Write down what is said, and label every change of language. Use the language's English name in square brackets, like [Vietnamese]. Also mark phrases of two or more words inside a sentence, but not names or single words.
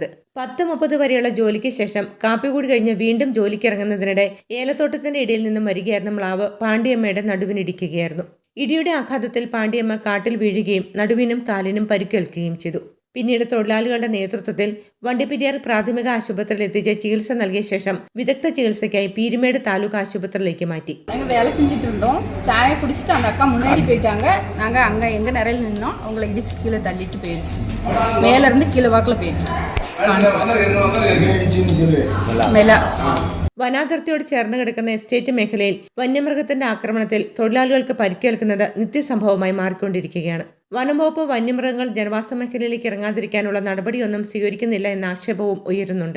[Malayalam] 10:30 വരെയുള്ള ജോലിക്ക് ശേഷം കാപ്പികൂടി കഴിഞ്ഞ് വീണ്ടും ജോലിക്കിറങ്ങുന്നതിനിടെ ഏലത്തോട്ടത്തിന്റെ ഇടയിൽ നിന്നും വരികയായിരുന്ന മ്ലാവ് പാണ്ഡിയമ്മയുടെ നടുവിനിടിക്കുകയായിരുന്നു. ഇടിയുടെ ആഘാതത്തിൽ പാണ്ഡിയമ്മ കാട്ടിൽ വീഴുകയും നടുവിനും കാലിനും പരിക്കേൽക്കുകയും ചെയ്തു. പിന്നീട് തൊഴിലാളികളുടെ നേതൃത്വത്തിൽ വണ്ടിപ്പെരിയാർ പ്രാഥമിക ആശുപത്രിയിൽ എത്തിച്ച് ചികിത്സ നൽകിയ ശേഷം വിദഗ്ധ ചികിത്സയ്ക്കായി പീരുമേട് താലൂക്ക് ആശുപത്രിയിലേക്ക് മാറ്റി. [Tamil] வேலை செஞ்சுட்டு இருந்தோம். சாயை குடிச்சிட்டு அந்த அக்கா முன்னாடி போயிட்டாங்க. நாங்கள் அங்கே எங்கள் நிலையில் நின்னோம். அவங்கள இடிச்சு கீழே தள்ளிட்டு போயிடுச்சு. மேலேருந்து கீழே வாக்கில் போயிடுச்சு. [Malayalam] വനാതിർത്തിയോട് ചേർന്ന് കിടക്കുന്ന എസ്റ്റേറ്റ് മേഖലയിൽ വന്യമൃഗത്തിന്റെ ആക്രമണത്തിൽ തൊഴിലാളികൾക്ക് പരിക്കേൽക്കുന്നത് നിത്യസംഭവമായി മാറിക്കൊണ്ടിരിക്കുകയാണ്. വനംവകുപ്പ് വന്യമൃഗങ്ങൾ ജനവാസ മേഖലയിലേക്ക് ഇറങ്ങാതിരിക്കാനുള്ള നടപടിയൊന്നും സ്വീകരിക്കുന്നില്ല എന്ന ആക്ഷേപവും ഉയരുന്നുണ്ട്.